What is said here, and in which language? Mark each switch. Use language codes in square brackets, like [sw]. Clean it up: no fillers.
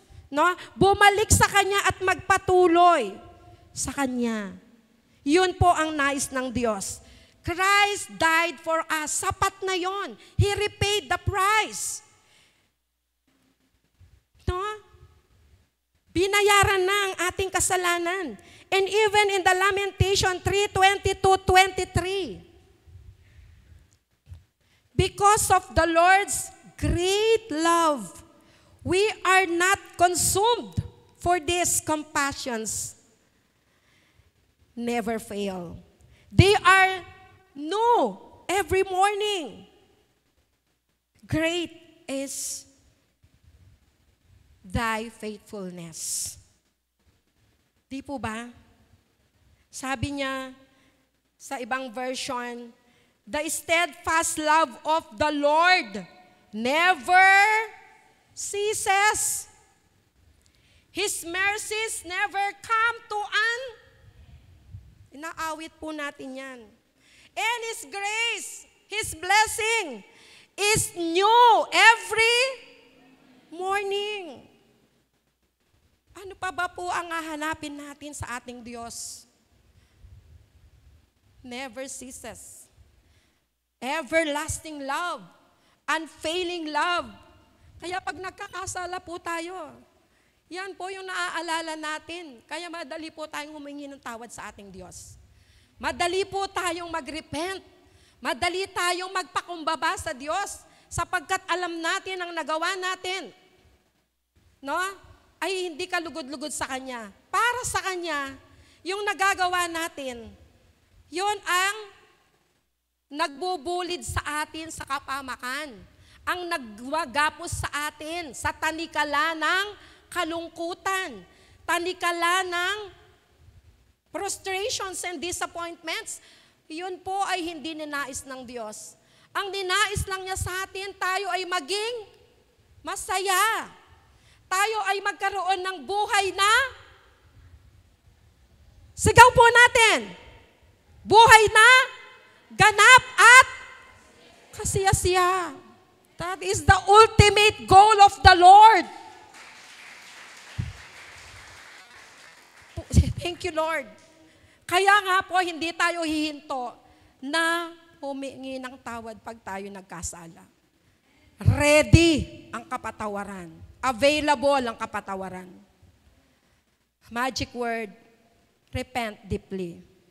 [tl] No? Bumalik sa Kanya at magpatuloy sa Kanya. Yun po ang nais ng Diyos. [en] Christ died for us. [tl] Sapat na yon. [en] He repaid the price. [tl] No? Binayaran na ang ating kasalanan. [en] And even in the Lamentation 3:22-23, because of the Lord's great love, we are not consumed, for these compassions never fail. They are new every morning. Great is thy faithfulness. [tl] Di po ba? Sabi niya sa ibang version, [en] the steadfast love of the Lord never ceases. His mercies never come to an. [tl] Inaawit po natin yan. [en] And His grace, His blessing is new every morning. [tl] Ano pa ba po ang hahanapin natin sa ating Diyos? [en] Never ceases. Everlasting love. Unfailing love. [tl] Kaya pag nagkakasala po tayo, yan po yung naaalala natin. Kaya madali po tayong humingi ng tawad sa ating Diyos. Madali po tayong mag-repent. Madali tayong magpakumbaba sa Diyos sapagkat alam natin ang nagawa natin. No? Ay hindi ka lugod-lugod sa Kanya. Para sa Kanya, yung nagagawa natin, yun ang nagbubulid sa atin sa kapamakan. Ang nagwagapos sa atin sa tanikala ng kalungkutan. Tanikala ng [en] frustrations and disappointments. [tl] Yun po ay hindi ninais ng Diyos. Ang ninais lang niya sa atin, tayo ay maging masaya. Tayo ay magkaroon ng buhay na sigaw po natin. Buhay na ganap at kasiyasiya. [en] That is the ultimate goal of the Lord. Thank you, Lord. [tl] Kaya nga po, hindi tayo hihinto na humingi ng tawad pag tayo nagkasala. Ready ang kapatawaran. Available ang kapatawaran. [en] Magic word, repent deeply.